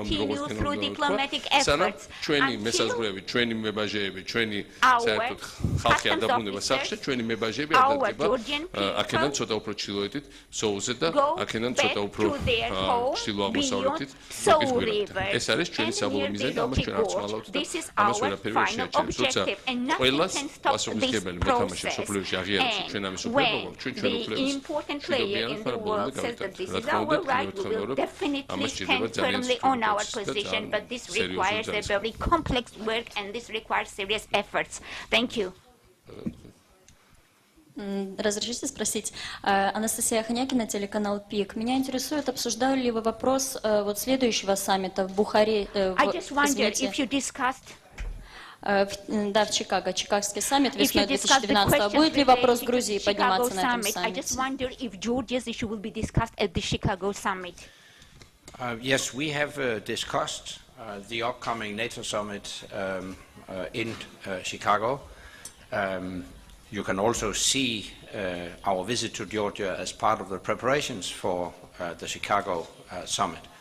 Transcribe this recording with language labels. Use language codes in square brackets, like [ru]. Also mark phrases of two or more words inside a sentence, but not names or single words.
[ka] სანამ ჩვენი მესაზღვრეები ჩვენი მებაჟეები ჩვენი საერთოდ ხალხი არ დაბრუნება სახში ჩვენი მებაჟეები აქედან ცოტა უფრო ჩრდილოეთით სოულზე და აქედან ცოტა უფრო ჩრდილო-აღმოსავლეთით ეს არის ჩვენი საბოლოო მიზანი და ამას ჩვენ არ ვცვალავთ და ამას ვერაფერი ვერ შეაჩერებს როცა ყველას პასუხისმგებელი მეთამაშე მსოფლიოში აღიარებს ჩვენ ამის უფლებობას ჩვენ უფლებას ამას ჭირდება ძალიან [ru] Разрешите спросить, Анастасия Ханякина, телеканал ПИК. Меня интересует, обсуждали ли вы вопрос вот следующего саммита в Бухаре? Да, в Чикаго, Чикагский саммит весной 2012. Будет ли вопрос Грузии подниматься на этом саммите? [en] Yes, we have discussed the upcoming NATO summit in Chicago. You can also see our visit to Georgia as part of the preparations for the Chicago summit.